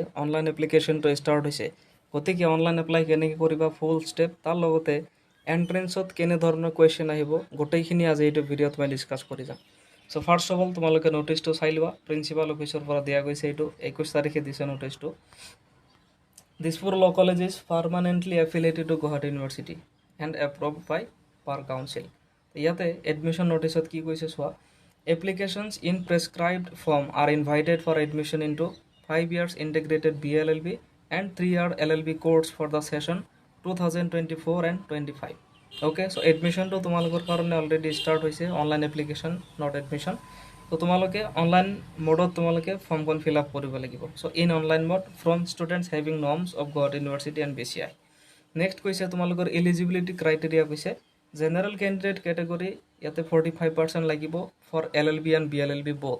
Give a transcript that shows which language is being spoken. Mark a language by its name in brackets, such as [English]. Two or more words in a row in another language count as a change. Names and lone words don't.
[English] online applicationটো [Assamese] ষ্টাৰ্ট হৈছে, গতিকে [English] online apply [Assamese] কেনেকৈ কৰিবা [English] full step, [Assamese] তাৰ লগতে এণ্ট্ৰেন্সত কেনেধৰণৰ কুৱেশ্যন আহিব গোটেইখিনি আজি এইটো ভিডিঅ'ত মই ডিছকাছ কৰি যাম। [English] so first of all [Assamese] তোমালোকে নটিচটো চাই লোৱা। [English] principal officeৰ [Assamese] পৰা দিয়া গৈছে, এইটো 21 তাৰিখে দিছে নটিচটো। [English] Dispur Law College is permanently affiliated to Guwahati University and approved by per council. [Assamese] ইয়াতে [English] admission notice [Assamese] কি কৈছে চোৱা, [English] applications in prescribed form are invited for admission into 5 years integrated BLLB and 3-year LLB course for the session 2024 and 25. Okay, so admission to [Assamese] তোমালোকৰ কাৰণে [English] already start হৈছে, online application not admission. [Assamese] তো তোমালোকে অনলাইন মোডত তোমালোকে ফৰ্মখন [English] fill up [Assamese] কৰিব লাগিব। [English] so in online mode from students having norms of Guwahati University and BCI. [Assamese] নেক্সট কৈছে তোমালোকৰ [English] eligibility criteria [Assamese] কৈছে [English] general candidate category [Assamese] ইয়াতে 45% লাগিব [English] for LLB and BLLB both.